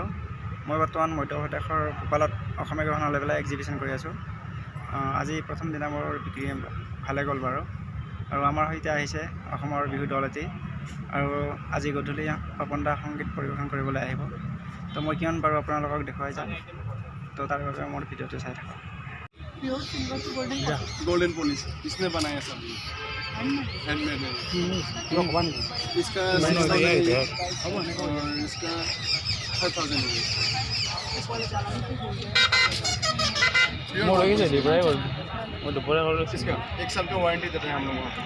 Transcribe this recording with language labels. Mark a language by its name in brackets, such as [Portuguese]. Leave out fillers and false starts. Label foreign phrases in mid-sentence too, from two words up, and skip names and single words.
[Assamese] মই বৰ্তমান মধ্যপ্ৰদেশৰ ভূপালত অসমীয়া গহনা লৈ পেলাই এক্সিবিশ্যন কৰি আছোঁ। আজি প্ৰথম দিনা মোৰ বিক্ৰী ভালে গ'ল বাৰু। আৰু আমাৰ সৈতে আহিছে অসমৰ বিহু দল এটি, আৰু আজি গধূলি পাপন দা সংগীত পৰিৱেশন কৰিবলৈ আহিব। তো মই কিমান পাৰোঁ আপোনালোকক দেখুৱাই যাম। তো তাৰ বাবে মোৰ ভিডিঅ'টো চাই থাকক। [English] golden police [Hindi] किसने बनाया सब? हैंडमेड है। इसका 6,000 है और इसका 5,000 है। इसका 1 साल का वारंटी देते हैं हम लोग वहाँ पे।